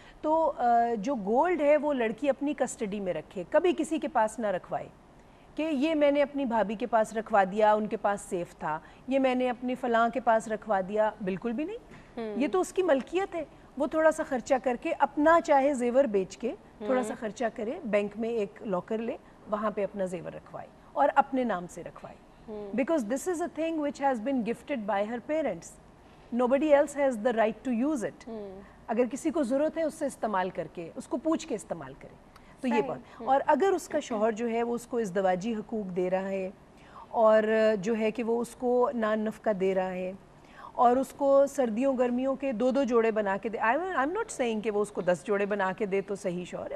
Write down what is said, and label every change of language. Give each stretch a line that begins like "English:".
Urdu: تو جو گولڈ ہے وہ لڑکی اپنی کسٹڈی میں رکھے, کبھی کسی کے پاس نہ رکھوائے کہ یہ میں نے اپنی بھابھی کے پاس رکھوا دیا, ان کے پاس سیف تھا, یہ میں نے اپنی فلاں کے پاس رکھوا دیا. بالکل بھی نہیں, یہ تو اس کی ملکیت ہے. وہ تھوڑا سا خرچہ کر کے اپنا چاہے زیور بیچ کے تھوڑا سا خرچہ کرے, بینک میں ایک لاکر لے, وہاں پہ اپنا زیور رکھوائے اور اپنے نام سے رکھوائے.
English: Because this is a thing which has been gifted by her parents. Nobody else has the right to use it.
Urdu: اگر کسی کو ضرورت ہے اس سے استعمال کر کے, اس کو پوچھ کے استعمال کرے. تو یہ بات. اور اگر اس کا شوہر جو ہے وہ اس کو ازدواجی حقوق دے رہا ہے, اور جو ہے کہ وہ اس کو نان نفقہ دے رہا ہے, اور اس کو سردیوں گرمیوں کے 2 جوڑے بنا کے دے,
English: I'm not saying
Urdu: کہ وہ اس کو 10 جوڑے بنا کے دے تو صحیح شوہر ہے.